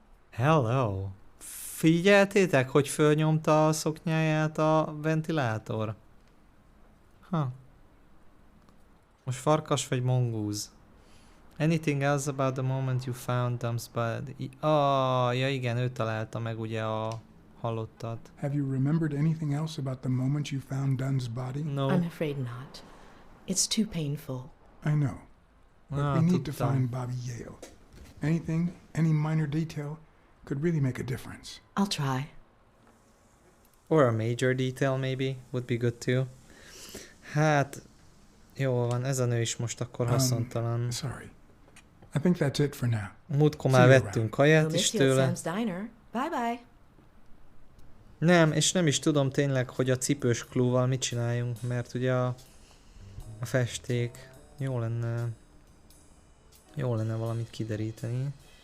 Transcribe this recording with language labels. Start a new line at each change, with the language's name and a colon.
English: Hello.
Hungarian: Figyeltétek, hogy fölnyomta a szoknyáját a ventilátor? Most farkas vagy mongúz?
English: Anything else about the moment you found Dump's body?
Hungarian: Ja igen, ő találta meg ugye a halottat.
English: Have you remembered anything else about the moment you found Dunn's body? No. I'm afraid not. It's too painful. I know. But we need to find Bobby Yale. Any minor detail could really make a difference. I'll try. Or a major detail maybe would be good too.
Hungarian: Hát, jó van, ez a nő is most akkor haszontalan.
English: Sorry. I think that's it for now.
Hungarian: Múltkor már vettünk kaját is tőle.
English: Diner. Bye bye.
Hungarian: Nem, és nem is tudom tényleg, hogy a cipős klúval mit csináljunk, mert ugye a festék jó lenne valamit kideríteni.